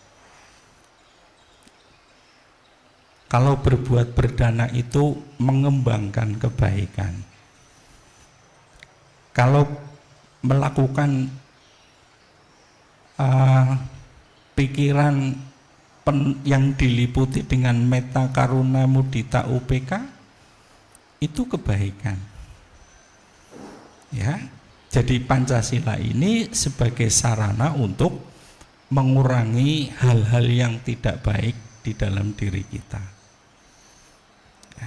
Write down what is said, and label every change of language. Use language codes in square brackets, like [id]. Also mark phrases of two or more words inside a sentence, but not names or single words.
[id] Kalau berbuat berdana itu mengembangkan kebaikan. Kalau melakukan pikiran yang diliputi dengan [pi] metta karuna mudita UPK, [id] itu kebaikan, ya. Jadi Pancasila ini sebagai sarana untuk mengurangi hal-hal yang tidak baik di dalam diri kita, ya.